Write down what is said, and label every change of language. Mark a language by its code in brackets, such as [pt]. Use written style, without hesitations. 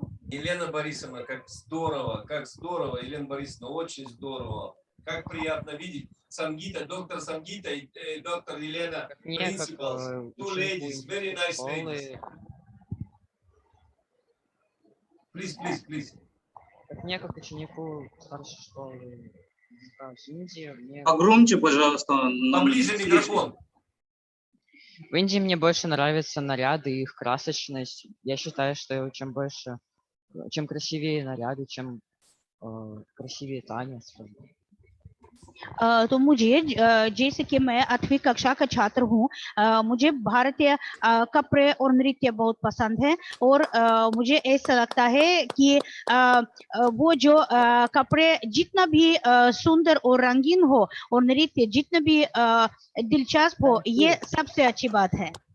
[ru] Елена Борисовна, как здорово, Елена Борисовна, очень здорово, Как приятно видеть Сангита, доктор Сангита и доктор Елена, Мне как [en] principals, two ladies, very nice ladies. [ru] школы, [en] Please. [ru] как мне как ученику старшей школы языка в Индии, мне Погромче, пожалуйста. Поближе микрофон. в Индии мне больше нравятся наряды и их красочность. Я считаю, что чем красивее наряды, чем красивее танец. [hi] तो मुझे जैसे कि मैं 8वीं कक्षा का छात्र हूँ, मुझे भारतीय कपड़े और नृत्य बहुत पसंद है और मुझे ऐसा लगता है कि वो जो कपड़े जितना भी सुंदर और रंगीन हो और नृत्य जितना भी दिलचस्प हो, ये सबसे अच्छी बात है।